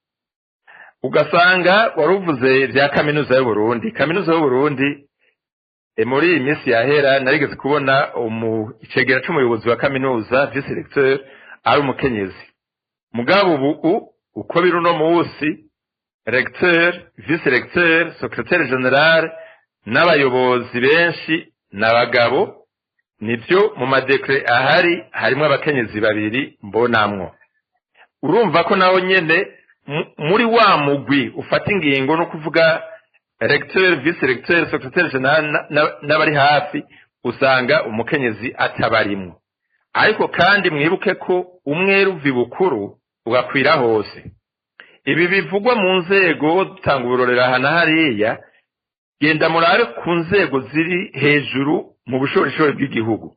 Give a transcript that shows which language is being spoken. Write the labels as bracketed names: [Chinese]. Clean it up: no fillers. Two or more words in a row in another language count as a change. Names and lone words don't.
[Rundi] Ugasanga waruvuze vya kaminuza y'u Burundi. Kaminuza y'u Burundi muri iyi minsi yahera narigeze kubona icegera c'umuyobozi wa kaminuza [French] vice recteur [Rundi] ari umukenyezi. Mugabo ubu uko biri uno munsi [French] recteur, vice recteur, secrétaire général [Rundi] n'abayobozi benshi n'abagabo. Nivyo mu madekre ahari harimo abakenyezi 2 mbonamwo. Urumva ko naho nyene muri wa mugwi ufata ingingo no kuvuga [French] recteur, vice recteur, secrétaire général [Rundi] n'abari hafi, usanga umukenyezi atabarimwo. Ariko kandi mwibuke ko umwe ruvi bukuru ugakwira hose. Ibi bivugwa mu nzego dutanga uburorera hana hariya, genda murabe ku nzego ziri hejuru mu bushorishori bw'igihugu.